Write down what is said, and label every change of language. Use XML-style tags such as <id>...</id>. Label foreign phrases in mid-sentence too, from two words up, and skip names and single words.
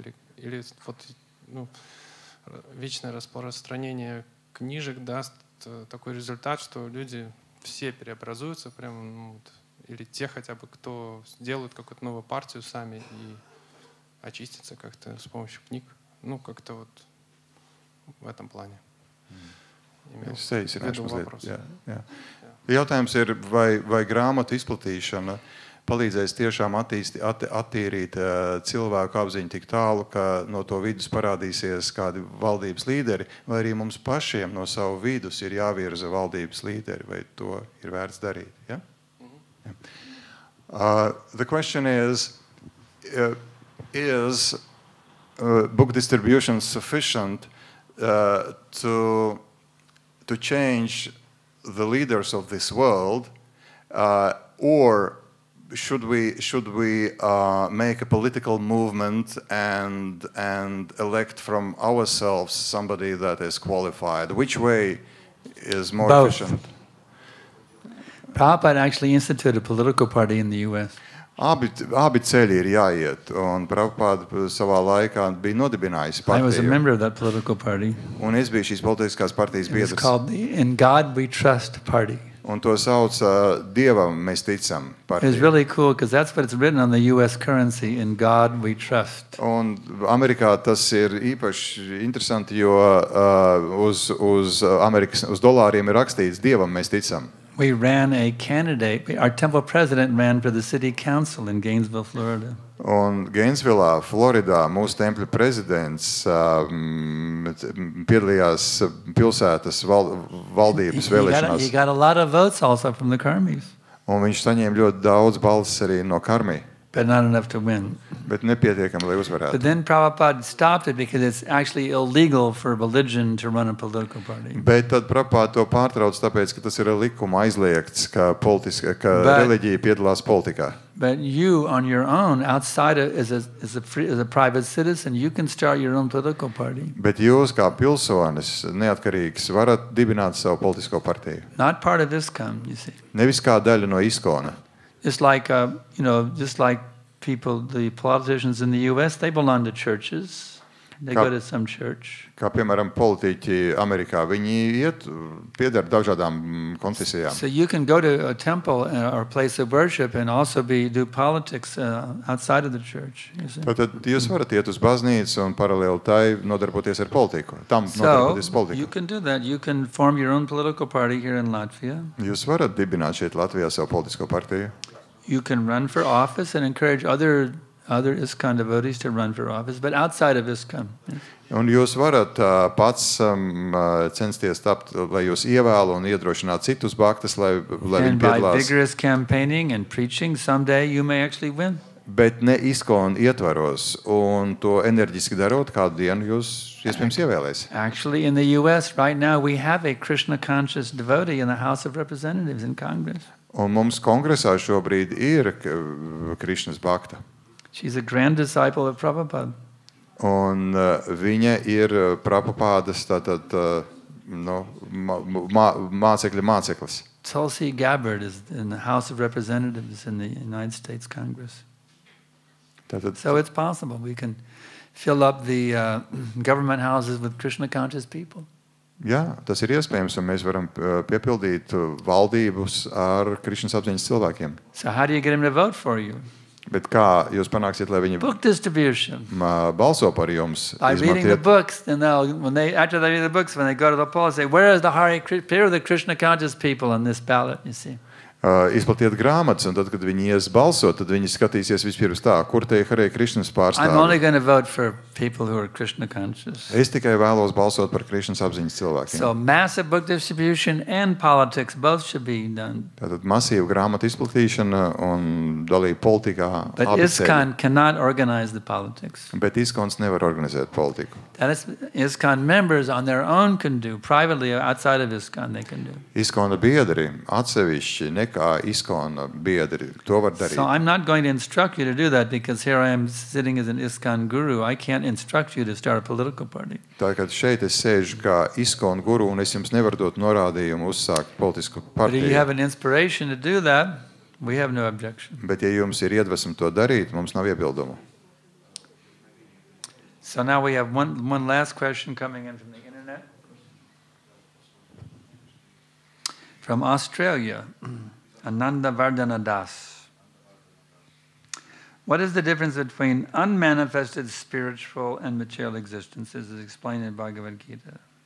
<ru>Или вот, вечное распространение книжек даст такой результат, что люди все преобразуются, прям, или те хотя бы, кто сделают какую-то новую партию сами и очистятся как-то с помощью книг. Как-то вот в этом плане.</ru> <lv>Es teikšu mazliet. Jā. Jautājums ir, vai grāmatu izplatīšana palīdzēs tiešām attīrīt cilvēku apziņu tik tālu, ka no to vidus parādīsies kādi valdības līderi, vai arī mums pašiem no savu vidus ir jāvirza valdības līderi, vai to ir vērts darīt. Ja?</lv> <en>The question is book distribution sufficient to change the leaders of this world, or should we make a political movement and elect from ourselves somebody that is qualified? Which way is more efficient? Prabhupada actually instituted a political party in the U.S.</en> <lv>Abi ceļi ir jāiet, un Prabhupada savā laikā bija nodibinājis partiju.</lv> <en>I was a member of that political party.</en> <lv>Un es biju šīs politiskās partijas biedrs.</lv> <en>It's called the In God We Trust Party.</en> <lv>Un to sauc Dievam mēs ticam partiju.</lv> <en>It's really cool because that's what it's written on the U.S. currency, In God We Trust.</en> <lv>Un Amerikā tas ir īpaši interesanti, jo uz dolāriem ir rakstīts Dievam mēs ticam.</lv> <en>We ran a candidate, our temple president ran for the city council in Gainesville, Florida.</en> <lv>Un Gainesvillā, Floridā, mūsu tempļa prezidents piedalījās pilsētas valdības vēlēšanās.</lv> <en>He got a lot of votes also from the Karmis.</en> <lv>Un viņš saņēma ļoti daudz balsis arī no Karmi.</lv> <en>But not enough to win.</en> <lv>Bet nepietiekami, lai uzvarētu.</lv> <en>But then Prabhupada stopped it because it's actually illegal for religion to run a political party.</en> <lv>Bet tad Prabhupada to pārtrauc, tāpēc, ka tas ir likuma aizliegts, ka reliģija piedalās politikā.</lv> <en>But you, on your own, outside as a private citizen, you can start your own political party.</en> <lv>Bet jūs, kā pilsonis, neatkarīgs, varat dibināt savu politisko partiju.</lv> <en>Not part of ISKCON, you see.</en> <lv>Nevis kā daļa no ISKCONa.</lv> <en>Just like just like people, the politicians in the U.S., they belong to churches. They go to some church.</en> <lv>Kā piemēram politiķi Amerikā, viņi pieder dažādām konfesijām.</lv> <en>So you can go to a temple or a place of worship and also do politics outside of the church.</en> <lv>Tātad jūs varat iet uz baznīcu un paralēli tai nodarboties ar politiku. Nodarboties politiku.</lv> <en>You can do that. You can form your own political party here in Latvia.</en> <lv>Jūs varat dibināt šeit Latvijā savu politisko partiju.</lv> <en>You can run for office and encourage other ISKCON devotees to run for office, but outside of ISKCON.</en> <lv>Un jūs varat pats censties tapt, lai jūs ievēlu un iedrošinātu citus bhaktas, lai viņi piedalās.</lv> <en>And by vigorous campaigning and preaching, someday you may actually win.</en> <lv>Bet ne ISKCON ietvaros, un to enerģiski darot, kādu dienu jūs iespējams ievēlēs.</lv> <en>Actually, in the U.S. right now, we have a Krishna-conscious devotee in the House of Representatives in Congress.</en> <lv>Un mums kongresā šobrīd ir Krišnas bhakta.</lv> <en>She's a grand disciple of Prabhupada.</en> <lv>Un viņa ir Prabhupadas māceklis.</lv> <en>Tulsi Gabbard is in the House of Representatives in the United States Congress. So it's possible. We can fill up the government houses with Krishna-conscious people.</en> <lv>Jā, tas ir iespējams, un mēs varam piepildīt valdības ar Krišnas apziņas cilvēkiem.</lv> <en>So how do you get him to vote for you?</en> <lv>Bet kā jūs panāksiet, lai viņi</lv> <en>book distribution.</en> <lv>Balso par jums?</lv> <en>By reading the books, and after they read the books, when they go to the poll, they say, where are the Krishna conscious people on this ballot? You see.</en> <lv>Izplatiet grāmatas, un tad, kad viņi ies balsot, tad viņi skatīsies vispirms tā, kur te ir Hare Krishnas</lv> <en>I'm only</en> <lv>pārstāvji.</lv> <en>going to vote for people who are Krishna conscious.</en> <lv>Es tikai vēlos balsot par Krishnas apziņas cilvēkiem.</lv> <en>So massive book distribution and politics both should be done.</en> <lv>Tātad masīva grāmatu izplatīšana un dalība politikā.</lv> <en>But</en> <lv>abi ceļi.</lv> <en>ISKCON cannot organize the politics.</en> <lv>Bet ISKCONs nevar organizēt politiku.</lv> <en>That is, ISKCON members on their own can do. Privately, outside of ISKCON, they can do. ISKCON biedri atsevišķi nekā ISKCON biedri to var darīt. So I'm not going to instruct you to do that because here I am sitting as an ISKCON guru. I can't instruct you to start a political party.</en> <lv>Tā kā šeit es sēžu kā ISKCON guru un es jums nevaru dot norādījumu uzsākt politisku</lv> <en>But if you have</en> <lv>partiju.</lv> <en>an inspiration to do that, we have no objection.</en> <lv>Bet ja jums ir iedvesma to darīt, mums nav iebildumu.</lv> <en>So now we have one last question coming in from the internet. From Australia, Ananda Vardhana Das. What is the difference between unmanifested spiritual and material existences as explained in Bhagavad Gita?</en>